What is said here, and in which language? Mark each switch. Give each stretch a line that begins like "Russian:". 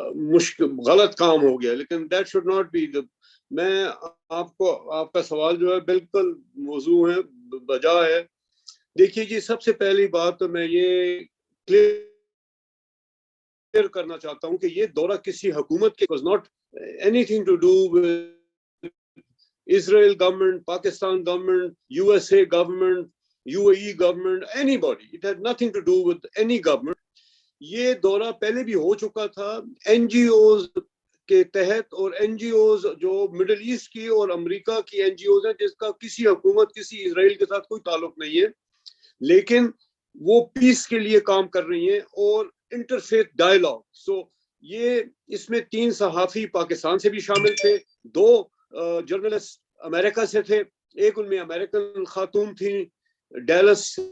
Urdu: مشکل غلط کام ہو گیا، لیکن
English: That should not be.
Urdu: میں آپ کا سوال جو ہے بالکل موضوع ہے، بجا ہے۔ دیکھیے جی، سب سے پہلی بات تو میں یہ کلیئر کرنا چاہتا ہوں کہ یہ دورہ کسی حکومت کے
English: was not anything to do with Israel government, Pakistan government, USA government, UAE government, anybody. It had nothing to do with any government.
Urdu: یہ دورہ پہلے بھی ہو چکا تھا این جی اوز کے تحت، اور این جی اوز جو مڈل ایسٹ کی اور امریکہ کی این جی اوز ہیں، جس کا کسی حکومت کسی اسرائیل کے ساتھ کوئی تعلق نہیں ہے، لیکن وہ پیس کے لیے کام کر رہی ہیں اور انٹرفیتھ ڈائیلاگ۔ سو یہ اس میں 3 صحافی پاکستان سے بھی شامل تھے، 2 جرنلسٹ امریکہ سے تھے، ایک ان میں امریکن خاتون تھیں ڈیلس